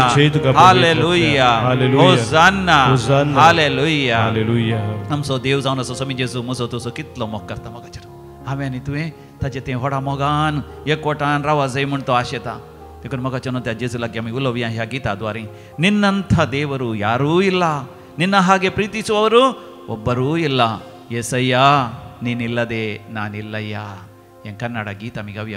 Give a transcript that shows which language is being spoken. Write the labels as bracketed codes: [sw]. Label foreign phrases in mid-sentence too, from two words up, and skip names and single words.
[kok] जय जय तुका पवित्र हालेलुया आत्म्या. हालेलुया. होसान्ना होसान्ना. हालेलुया. हालेलुया. आमचो देव जावन असो स्वामी जेजू म्हजो तुजो कितलो मोग करता मोगाचेर. हांवें आनी तुवें ताचें तें व्हडा मोगान एकवटान रावा जाय म्हूण तो आशेता. देखून मोगाचें त्या जेजू लागीं आमी उलोवया ह्या गिता द्वारे. [kn] ನಿನ್ನಂಥ ದೇವರು ಯಾರೂ ಇಲ್ಲ, ನಿನ್ನ ಹಾಗೆ ಪ್ರೀತಿಸುವವರು ಒಬ್ಬರೂ ಇಲ್ಲ. ಏಸಯ್ಯ ನೀನಿಲ್ಲದೆ ನಾನಿಲ್ಲಯ್ಯ. [kok] हें कन्नड गीत आमी गावया.